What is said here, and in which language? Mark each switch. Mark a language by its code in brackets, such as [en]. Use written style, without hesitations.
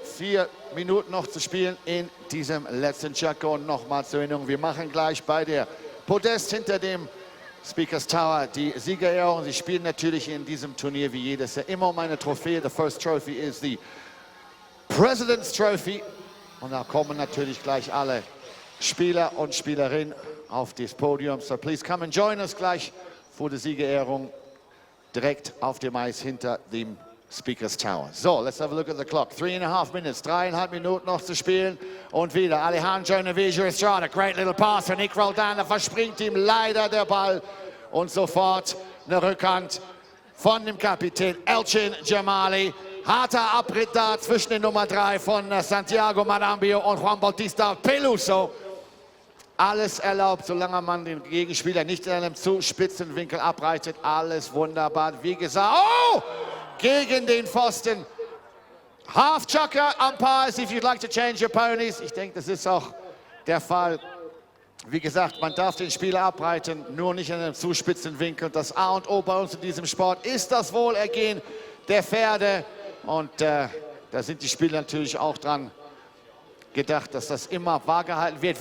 [de] 4 Minuten noch zu spielen in diesem letzten Chaco. Und nochmal zur Erinnerung, wir machen gleich bei der Podest hinter dem Speakers Tower die Siegerehrung. Sie spielen natürlich in diesem Turnier wie jedes Jahr immer um eine Trophäe. [en] The first trophy is the President's Trophy. [de] Und da kommen natürlich gleich alle Spieler und Spielerinnen auf das Podium. [en] So please come and join us [de] gleich vor der Siegerehrung direkt auf dem Eis hinter dem Speakers Tower. [en] So, let's have a look at the clock. 3.5 minutes, [de] 3,5 Minuten noch zu spielen. Und wieder Alejandro Novillo Estrada. [en] Great little pass [de] von Nick Roldan. Da verspringt ihm leider der Ball. Und sofort eine Rückhand von dem Kapitän Elchin Jamali. Harter Abritt da zwischen den Nummer 3 von Santiago Marambio und Juan Bautista Peluso. Alles erlaubt, solange man den Gegenspieler nicht in einem zu spitzen Winkel abreitet. Alles wunderbar. Wie gesagt, oh! Gegen den Pfosten. [en] Half chucker, umpires, if you'd like to change your ponies. [de] Ich denke, das ist auch der Fall. Wie gesagt, man darf den Spieler abreiten, nur nicht in einem zu spitzen Winkel. Das A und O bei uns in diesem Sport ist das Wohlergehen der Pferde. Und da sind die Spieler natürlich auch dran gedacht, dass das immer wahrgehalten wird.